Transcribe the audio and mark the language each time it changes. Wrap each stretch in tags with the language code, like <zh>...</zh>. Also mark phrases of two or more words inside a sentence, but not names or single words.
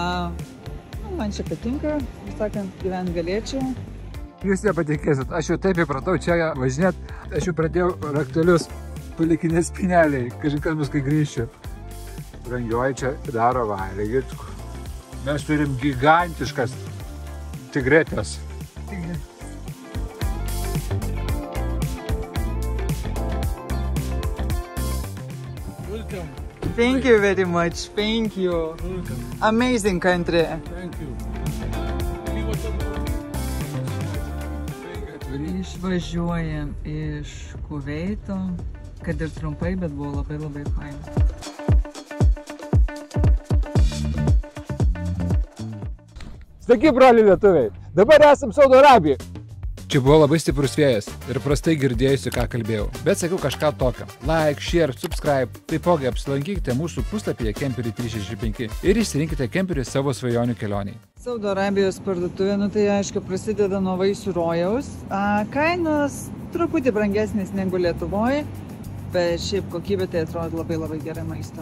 <lt>Nu, man čia patinka, kaip sakant, gyventi galėčiau. Jūs nepatikėsit, aš jau taip įpratau čia važinėt, aš jau pradėjau raktelius palikinės spineliai, kažin kas bus, kai grįšiu. Brangioji čia daro valgyti. Mes turim gigantiškas tigretės.</lt> <en>Welcome. Thank you very much. Thank you. Welcome. Amazing country. Thank you.</en> <lt>Išvažiuojam iš Kuveito, kad ir trumpai, bet buvo labai faina. Sveiki, broliai lietuviai! Dabar esam Saudo Arabijoje. Čia buvo labai stiprus vėjas ir prastai girdėjusi, ką kalbėjau. Bet sakiau kažką tokio.</lt> <en>Like, share, subscribe.</en> <lt>Taipogi apsilankykite mūsų puslapyje Kemperiai 365 ir išsirinkite kemperį savo svajonių kelioniai. Saudo Arabijos parduotuvė, nu tai aišku, prasideda nuo vaisių rojaus. Kainos truputį brangesnės negu Lietuvoje, bet šiaip kokybė tai atrodo labai gerai maisto.</lt>